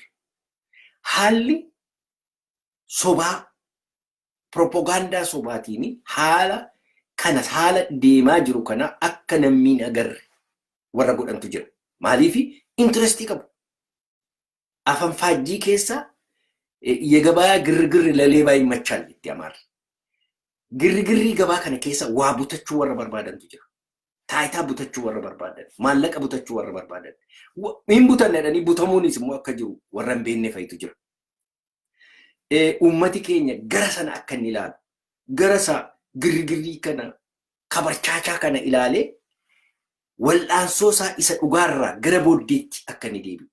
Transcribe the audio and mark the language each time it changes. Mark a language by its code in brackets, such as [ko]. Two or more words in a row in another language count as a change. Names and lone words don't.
[om] Haalli sobaa, propagaandaa sobaatiin haala kana haala deemaa jiru kana akka namni hin agarre warra godhantu jira. Maaliif interestii qabu? Afaan faajjii keessa [am] የገበያ ግርግር ለሌባ ይመቻል ይያማር ግርግሪ ገባ ከነ [om] keessa waa butachuu warra barbaadantu jira. Taayitaa butachuu warra barbaadan, maallaqa butachuu warra barbaadan. Hin butanneedhanii butamuunis immoo akka jiru warra hin beekne fa'itu jira. Uummati keenya gara sana akka inni ilaalu, gara isaa girgirrii kana habarchaachaa kana ilaalee wal'aansoo isaa isa dhugaarraa gara booddeetti akka inni deebi'u.